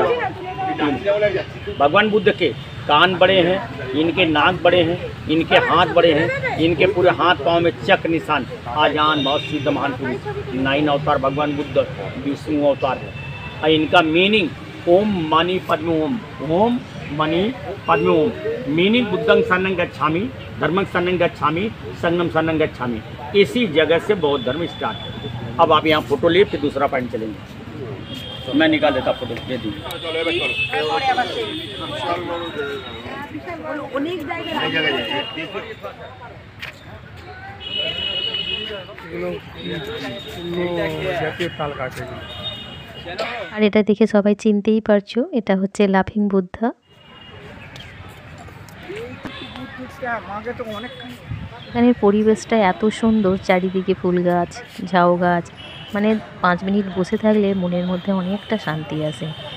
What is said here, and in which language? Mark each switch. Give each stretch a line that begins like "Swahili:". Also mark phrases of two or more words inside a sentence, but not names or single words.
Hindi: भगवान बुद्ध के कान बड़े हैं, इनके नाक बड़े हैं, इनके हाथ बड़े हैं, इनके पूरे हाथ पाँव में चक्र निशान। आजान बहुत सिद्ध महान पुरुष 9 अवतार भगवान बुद्ध विष्णु अवतार है। और इनका मीनिंग
Sanskrit: ओम मणि पद्म ओम, ओम मणि पद्म ओम।
Pali: मीनिंग बुद्धं शरणं गच्छामि, धर्मं शरणं गच्छामि, संघं शरणं गच्छामि।
Hindi: इसी जगह से बौद्ध धर्म स्टार्ट है। अब आप यहाँ फोटो लिए फिर दूसरा पॉइंट चलेंगे। मैं निकाल देता फोटो, दे दीजिए।
Bangla: অনেক জায়গায় আর এটা দেখে সবাই চিনতেই পারছো, এটা হচ্ছে লাফিং বুদ্ধা। এখানের পরিবেশটা এত সুন্দর, চারিদিকে ফুল গাছ, ঝাউ গাছ, মানে 5 মিনিট বসে থাকলে মনের মধ্যে অনেকটা শান্তি আসে।